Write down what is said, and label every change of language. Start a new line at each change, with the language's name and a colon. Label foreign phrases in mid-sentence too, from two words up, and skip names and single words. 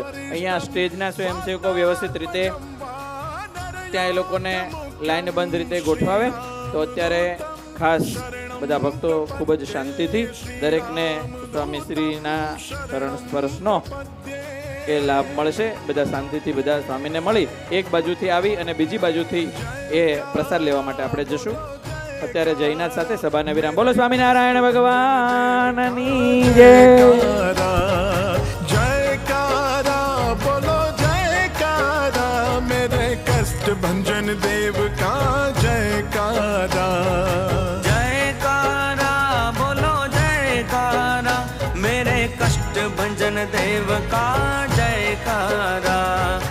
Gujarati: અહીંયા સ્ટેજના સ્વયંસેવકો વ્યવસ્થિત રીતે ત્યાં એ લોકોને લાઈન બંધ રીતે ગોઠવાવે તો અત્યારે ખાસ બધા ભક્તો ખૂબ જ શાંતિથી દરેકને સ્વામીશ્રીના ચરણ સ્પર્શનો એ લાભ મળશે. બધા શાંતિથી બધા સ્વામીને મળી એક બાજુથી આવી અને બીજી બાજુથી એ પ્રસાદ લેવા માટે આપણે જશું. અત્યારે જયનાથ સાથે સભાને વિરામ. બોલો સ્વામિનારાયણ ભગવાનની જય.
Hindi: जयकारा बोलो जयकारा मेरे कष्ट भंजन देव का जयकारा. जयकारा बोलो जयकारा मेरे कष्ट भंजन देव का जयकारा.